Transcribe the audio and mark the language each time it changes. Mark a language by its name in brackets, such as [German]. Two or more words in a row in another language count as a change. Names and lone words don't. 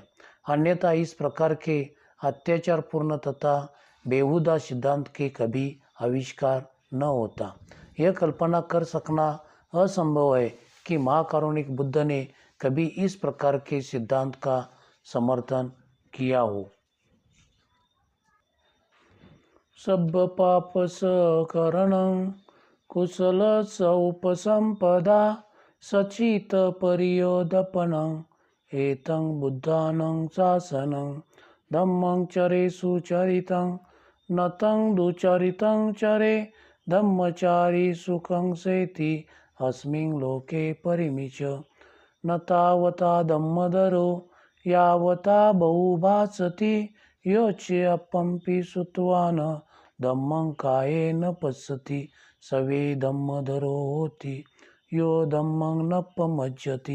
[Hindi] अन्यथा इस प्रकार के अत्याचारपूर्ण तथा बेहुदा सिद्धांत के कभी आविष्कार न होता। यह कल्पना कर सकना असंभव है कि महाकारुणिक बुद्ध ने कभी इस प्रकार के सिद्धांत का समर्थन किया हो। [Pali] सब पाप सकरणं कुशल उपसंपदा सचित परियोदपनं एतं बुद्धानं शासनं धम्मं चरे सुचरितं नतं दुचरितं चरे धम्मचारी सुखं सेति अस्मिन् लोके परिमिच न तावता धम्मधरो यावता बहुभासति योच्यपंपि श्रुत्वान् धम्मं कायेन पश्यति सवे धम्मधरो होति यो धम्मं न पमज्जति।